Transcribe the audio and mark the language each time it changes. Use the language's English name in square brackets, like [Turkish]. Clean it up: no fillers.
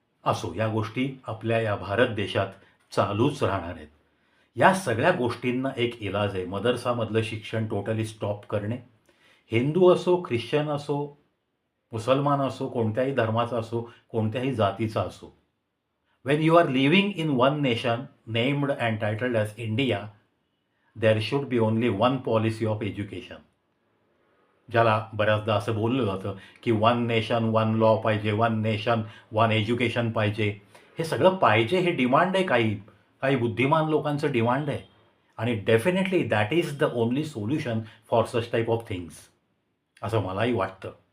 [Marathi] असो, या गोष्टी आपल्या या भारत देशात चालूच राहणार आहेत. या सगळ्या गोष्टींना एक इलाज आहे. मदरसामधलं शिक्षण टोटली स्टॉप करणे. हिंदू असो, ख्रिश्चन असो, मुसलमान असो, कोणत्याही धर्माचा असो, कोणत्याही जातीचा असो. [English] When you are living in one nation named and titled as India, there should be only one policy of education. [Marathi] ज्याला बऱ्याचदा असं बोललं जातं की [English] one nation one law [Marathi] पाहिजे, [English] one nation one education [Marathi] पाहिजे. हे सगळं पाहिजे, हे डिमांड आहे काही काही बुद्धिमान लोकांचं डिमांड आहे. [English] आणि definitely that is the only solution for such type of things, [Marathi] असं मलाही वाटतं.